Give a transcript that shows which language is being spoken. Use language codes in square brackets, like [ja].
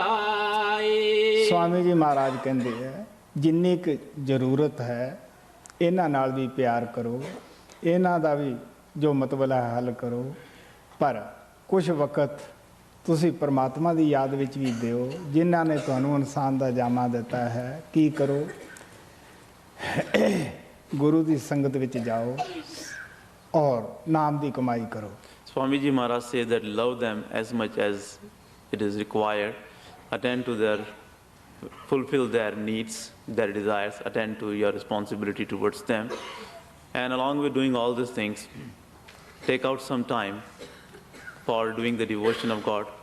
[hi] स्वामी जी महाराज कहते हैं, [pa] जिन्नी क जरूरत है इन्हां नाल भी प्यार करो, इन्हां दा भी जो मतलब है हल करो, पर कुछ वक्त ਤੁਸੀਂ ਪਰਮਾਤਮਾ ਦੀ ਯਾਦ ਵਿੱਚ ਵੀ ਦਿਓ, ਜਿਨ੍ਹਾਂ ਨੇ ਤੁਹਾਨੂੰ ਇਨਸਾਨ ਦਾ ਜਾਮਾ ਦਿੱਤਾ ਹੈ। ਕੀ ਕਰੋ? ਗੁਰੂ ਦੀ ਸੰਗਤ ਵਿੱਚ ਜਾਓ ਔਰ ਨਾਮ ਦੀ ਕਮਾਈ ਕਰੋ। [en] Swami Ji Maharaj says that love them as much as it is required, attend to their, fulfill their needs, their desires, attend to your responsibility towards them, and along with doing all these things, take out some time for doing the devotion of God.